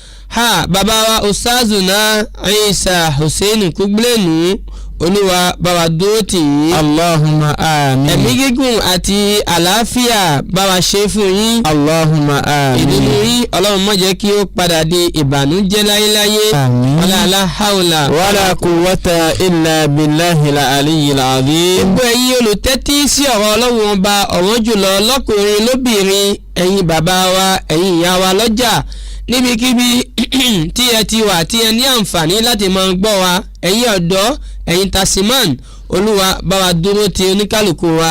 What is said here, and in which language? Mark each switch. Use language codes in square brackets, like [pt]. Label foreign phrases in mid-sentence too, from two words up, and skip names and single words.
[yo] ha bàbá wa Ustazuna Isa Hussein Kugblenu Olúwa bá wa dúró tì yín. [ar] اللهم آمين. [yo] ẹ̀mí gígùn àti àlàáfíà bá wa ṣe fún yín. [ar] اللهم آمين. [yo] ìdùnnú yín Ọlọ́run má jẹ́ kí ó padà di ìbànújẹ́ láyéláyé. Àmín. [ar] ولا حول ولا قوة إلا بالله العلي العظيم. [yo] gbogbo ẹ̀yin olùtẹ́tí sí ọ̀rọ̀ Ọlọ́run ọba ọ̀wọ́n jùlọ lọ́kùnrin lóbìnrin ẹ̀yin bàbá wa ẹ̀yin ìyá wa lọ́jà níbikíbi tí ẹ ti wà tí ẹ ní àǹfààní láti máa gbọ́ wa ẹ̀yin ọ̀dọ́ ẹ̀yin tasiman Olúwa bá wa dúró ti oníkálukú wa.